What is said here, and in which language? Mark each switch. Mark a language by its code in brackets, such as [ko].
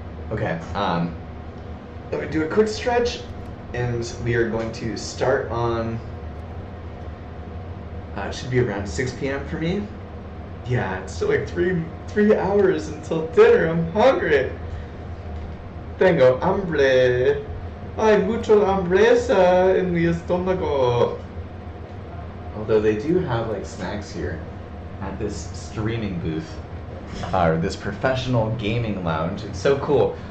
[en] Okay, let me do a quick stretch, and we are going to start on. It should be around 6 p.m. for me. Yeah, it's still like three hours until dinner. I'm hungry. [es] Tengo hambre. Hay mucho hambreza en mi estómago. [en] Although they do have like snacks here at this streaming booth, or this professional gaming lounge. It's so cool.